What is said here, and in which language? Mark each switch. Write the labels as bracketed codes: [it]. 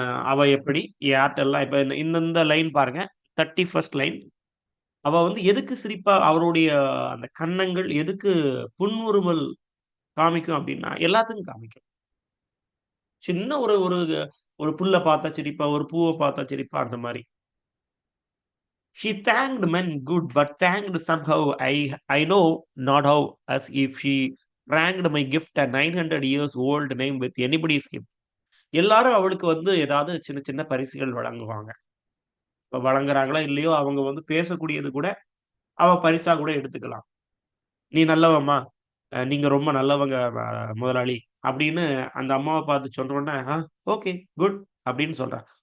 [ta] அவ எப்படி யார்ட்டெல்லாம் இப்ப இந்த லைன் பாருங்க. 31 லைன். அவ வந்து எதுக்கு சிரிப்பா அவருடைய அந்த கன்னங்கள் எதுக்கு புன்முறுவல் காமிக்கும் அப்டின்னா, எல்லாத்துக்கும் காமிக்கும். சின்ன ஒரு ஒரு ஒரு புல்ல பார்த்தா சிரிப்பா, ஒரு பூவ பார்த்தா சிரிப்பா அந்த மாரி. [en] She thanked men good, but thanked somehow I know not how, as if she ranked my gift a 900 years old name with anybody's gift. [ta] எல்லாரும் அவளுக்கு வந்து ஏதாவது சின்ன சின்ன பரிசுகள் வழங்குவாங்க. இப்ப வழங்குறாங்களோ இல்லையோ, அவங்க வந்து பேசக்கூடியது கூட அவ பரிசா கூட எடுத்துக்கலாம். "நீ நல்லவம்மா, நீங்க ரொம்ப நல்லவங்க முதலாளி" அப்படின்னு அந்த அம்மாவ பார்த்து சொன்னோனே, ஓகே, குட்" அப்படின்னு சொல்றா.